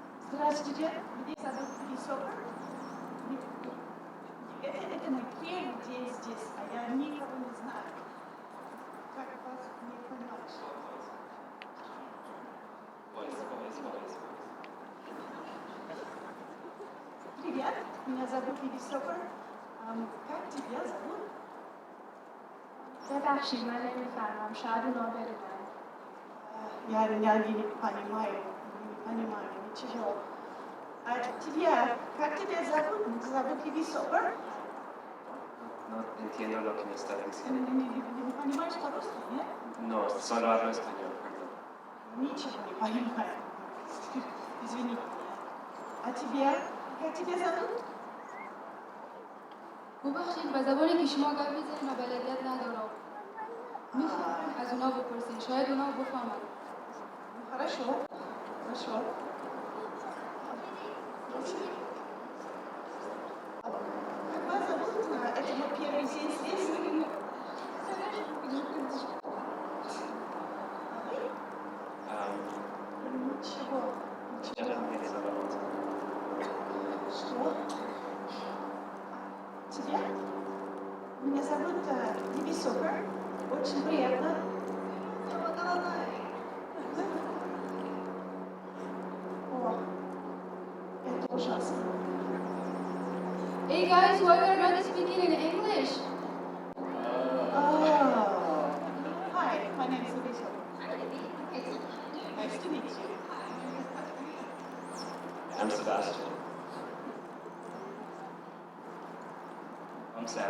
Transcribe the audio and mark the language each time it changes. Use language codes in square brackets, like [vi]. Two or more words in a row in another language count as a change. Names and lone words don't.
[ru] Здравствуйте, меня зовут Висока. Это мой первый день здесь, а я никого не знаю. Как вас не понимать? Привет, меня зовут Висока. Как тебя зовут? [fa] ببخشید من نمیفهمم شاید اونا بدونن [ru] Я не понимаю, ничего. А тебя, как тебя зовут? Зовут Висока? [es] No entiendo lo que me estás diciendo. [ru] Не понимаешь по-русски, нет? [es] No, solo hablo español, perdón. [ru] Ничего не понимаю. Извини. А тебя? Как тебя зовут? [fa] ببخشید و زبانی که شما گپ میزنید و بلدیت ندارم میخوام از اونا بپرسین شاید اونا بفهمن [ru] Хорошо. Хорошо. Как вас зовут? Это мой первый день здесь. Ничего. [es] Yo también solo hablo español. [ru] Что? Тебя? Меня зовут Висока. Очень приятно. О, это ужасно. [en] Hey guys, why are you not speaking in English? Oh. Hi, my name is Vисоka. Nice to meet you. I'm Sebastian. I'm Sam.